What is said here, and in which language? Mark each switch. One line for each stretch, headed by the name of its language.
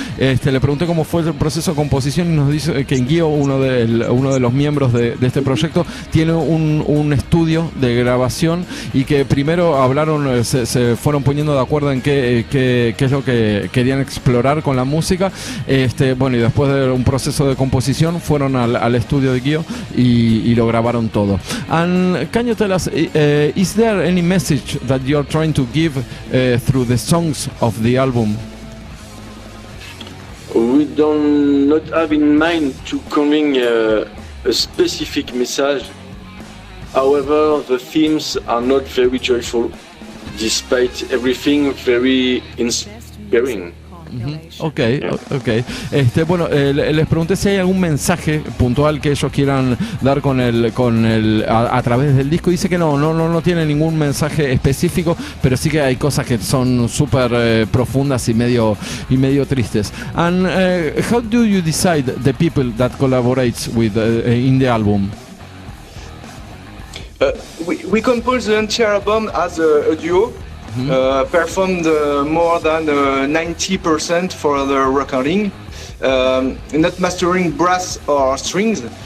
Spanish: Le pregunté cómo fue el proceso de composición y nos dice que Guío, uno de los miembros de este proyecto, tiene un estudio de grabación y que primero hablaron, se fueron poniendo de acuerdo en qué es lo que querían explorar con la música. Bueno, y después de un proceso de composición fueron al estudio de Guío y lo grabaron todo.
English: And can you tell us, is there any message that you're trying to give through the songs of the album? We do not have in mind to convey a specific message. However, the themes are not very joyful, despite everything very inspiring. Okay.
Spanish: Bueno, les pregunté si hay algún mensaje puntual que ellos quieran dar a través del disco. Dice que no tiene ningún mensaje específico, pero sí que hay cosas que son súper profundas y medio tristes.
English: And how do you decide the people that collaborates with in the album? We composed the entire album as a duo. Performed more than 90% for the recording, not mastering brass or strings.